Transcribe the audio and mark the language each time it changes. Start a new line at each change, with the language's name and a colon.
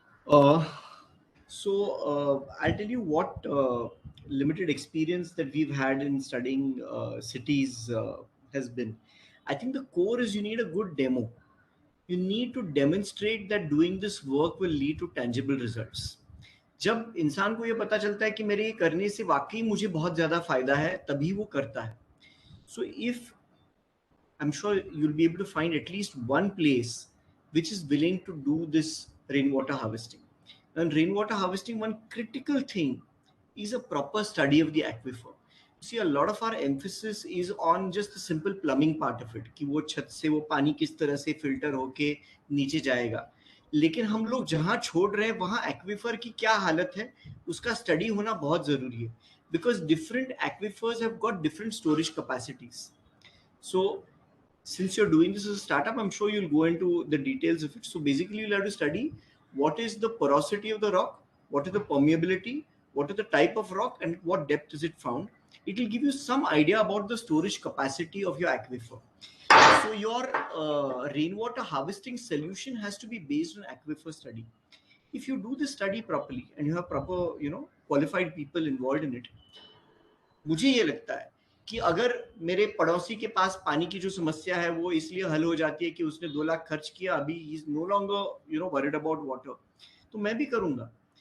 English: I'll tell you what limited experience that we've had in studying cities has been. I think the core is you need a good demo. You need to demonstrate that doing this work will lead to tangible results.
Hindi: जब इंसान को ये पता चलता है कि मेरे ये करने से वाकई मुझे बहुत ज्यादा फायदा है, तभी वो करता है.
English: So if I'm sure you'll be able to find at least one place which is willing to do this rainwater harvesting. And rainwater harvesting, one critical thing is a proper study of the aquifer. See, a lot of our emphasis is on just the simple plumbing part of it,
Hindi: कि वो छत से वो पानी किस तरह से filter होके नीचे जाएगा. लेकिन हम लोग जहाँ छोड़ रहे हैं वहाँ एक्विफर की क्या हालत है उसका स्टडी होना बहुत जरूरी है,
English: because different aquifers have got different storage capacities. So since you're doing this as a startup, I'm sure you'll go into the details of it. So basically you'll have to study what is the porosity of the rock, what is the permeability, what is the type of rock, and what depth is it found. It will give you some idea about the storage capacity of your aquifer. So your rainwater harvesting solution has to be based on aquifer study. If you do this study properly and you have proper, qualified people involved in it,
Hindi: मुझे ये लगता है कि अगर मेरे पड़ोसी के पास पानी की जो समस्या है वो इसलिए हल हो जाती है कि उसने 2 लाख खर्च किया, अभी
English: he is no longer worried about water,
Hindi: तो मैं भी करूंगा.